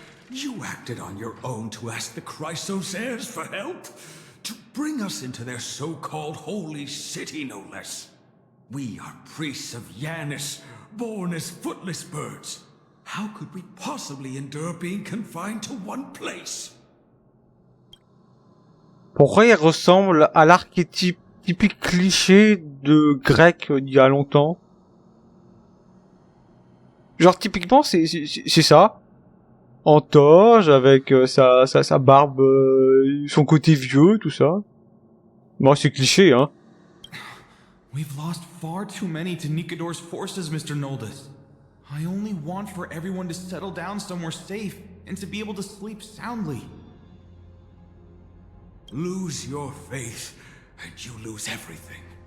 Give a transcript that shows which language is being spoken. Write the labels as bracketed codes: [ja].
[en] You acted on your own to ask the Chrysos heirs for help? To bring us into their so-called holy city, no less. We are priests of Yanis, born as footless birds. How could we possibly endure being confined to one place? [fr] Pourquoi il ressemble à l'archétype typique cliché de grec d'il y a longtemps? Genre typiquement c'est ça. En toge, avec sa barbe, son côté vieux, tout ça. Moi c'est cliché, hein. [en] We've lost far too many to Nikador's forces, Mr. Noldus. I only want for everyone to settle down somewhere safe and to be able to sleep soundly. Lose your faith, and you lose everything.